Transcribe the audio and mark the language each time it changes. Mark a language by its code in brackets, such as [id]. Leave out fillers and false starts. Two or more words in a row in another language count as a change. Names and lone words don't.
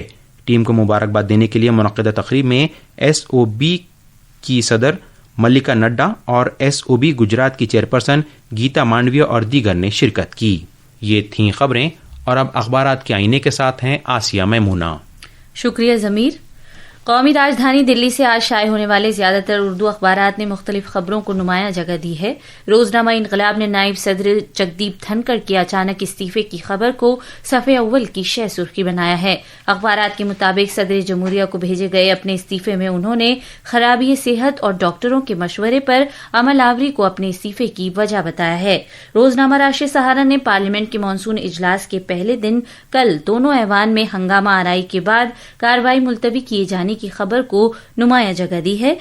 [ur] ٹیم کو مبارکباد دینے کے لیے منعقدہ تقریب میں SOB کی صدر ملکا نڈا اور SOB گجرات کی چیئرپرسن گیتا مانڈویا اور دیگر نے شرکت کی۔ یہ تھیں خبریں، اور اب اخبارات کے آئینے کے ساتھ ہیں آسیہ میمونہ۔ شکریہ ضمیر۔ قومی راجدھانی دلی سے آج شائع ہونے والے زیادہ تر اردو اخبارات نے مختلف خبروں کو نمایاں جگہ دی ہے۔ روزنامہ انقلاب نے نائب صدر جگدیپ دھنکڑ کے اچانک استعفے کی خبر کو صفحے اول کی شہ سرخی بنایا ہے۔ اخبارات کے مطابق صدر جمہوریہ کو بھیجے گئے اپنے استعفے میں انہوں نے خرابی صحت اور ڈاکٹروں کے مشورے پر عمل آوری کو اپنے استعفے کی وجہ بتایا ہے۔ روزنامہ راشٹریہ سہارا نے پارلیمنٹ کے مانسون اجلاس کے پہلے دن کل دونوں ایوان میں ہنگامہ آرائی کے بعد کارروائی ملتوی کیے جانے کی خبر کو نمایاں جگہ دی ہے۔